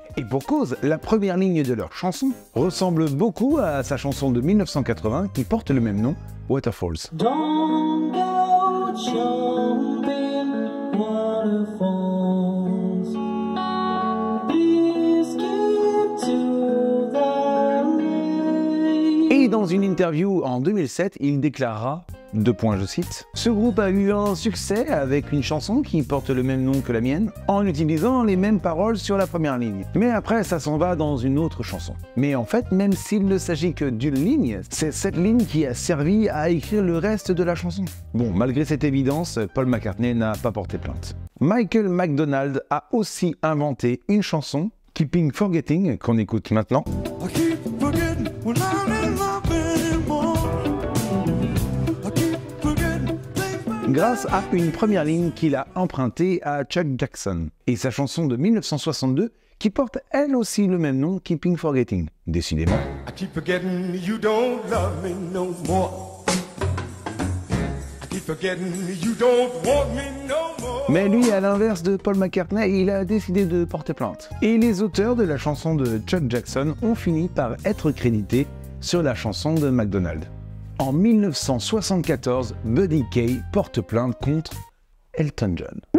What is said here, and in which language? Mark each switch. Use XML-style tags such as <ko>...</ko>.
<fr>Et pour cause, la première ligne de leur chanson ressemble beaucoup à sa chanson de 1980 qui porte le même nom, Waterfalls.</fr> <en>Don't go jumping waterfalls. Please get to the lake.</en> <fr>Et dans une interview en 2007, il déclarera, je cite, « Ce groupe a eu un succès avec une chanson qui porte le même nom que la mienne, en utilisant les mêmes paroles sur la première ligne. Mais après, ça s'en va dans une autre chanson. Mais en fait, même s'il ne s'agit que d'une ligne, c'est cette ligne qui a servi à écrire le reste de la chanson. » Bon, malgré cette évidence, Paul McCartney n'a pas porté plainte. Michael McDonald a aussi inventé une chanson, Keeping Forgetting, qu'on écoute maintenant. Grâce à une première ligne qu'il a empruntée à Chuck Jackson et sa chanson de 1962 qui porte elle aussi le même nom, Keeping Forgetting. Décidément.</fr> <en>I keep forgetting you don't love me no more. I keep forgetting you don't want me no more.</en> <fr>Mais lui, à l'inverse de Paul McCartney, il a décidé de porter plainte. Et les auteurs de la chanson de Chuck Jackson ont fini par être crédités sur la chanson de McDonald. En 1974, Buddy Kaye porte plainte contre Elton John.</fr>